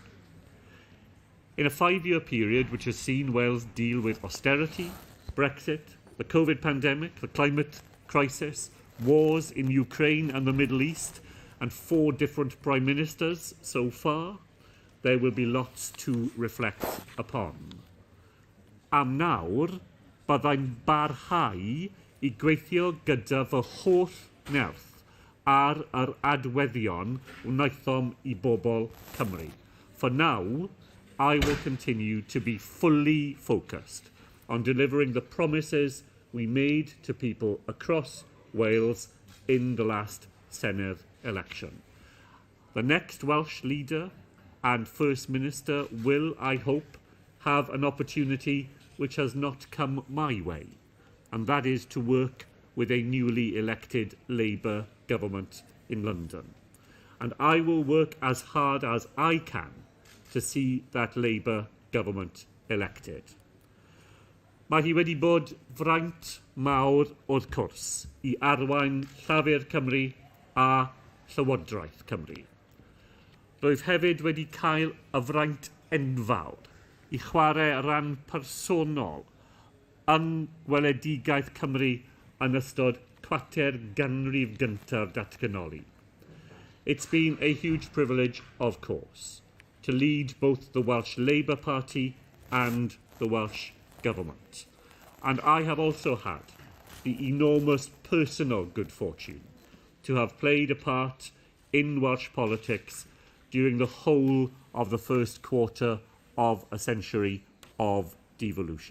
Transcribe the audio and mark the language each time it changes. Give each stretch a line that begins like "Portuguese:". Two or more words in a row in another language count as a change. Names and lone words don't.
English: In a 5-year period which has seen Wales deal with austerity, Brexit, the COVID pandemic, the climate crisis, wars in Ukraine and the Middle East, and 4 different Prime Ministers so far, there will be lots to reflect upon.
Welsh: Am nawr, byddai'n barhau I gweithio gyda fy holl nerth ar yr adweddion wnaethom I bobl Cymru.
English: For now, I will continue to be fully focused on delivering the promises we made to people across Wales in the last Senedd election. The next Welsh leader and First Minister will, I hope, have an opportunity which has not come my way, and that is to work with a newly elected Labour government in London. And I will work as hard as I can to see that Labour government elected.
Welsh: Mae hi wedi bod fraint mawr wrth cwrs I arwain Llafur Cymru a Llywodraeth Cymru. Roedd hefyd wedi cael y fraint enfawr I chwarae ran personol yn weledigaeth Cymru yn ystod cwater ganrif gyntaf datganoli.
English: It's been a huge privilege, of course, to lead both the Welsh Labour Party and the Welsh Government. And I have also had the enormous personal good fortune to have played a part in Welsh politics during the whole of the first quarter of a century of devolution.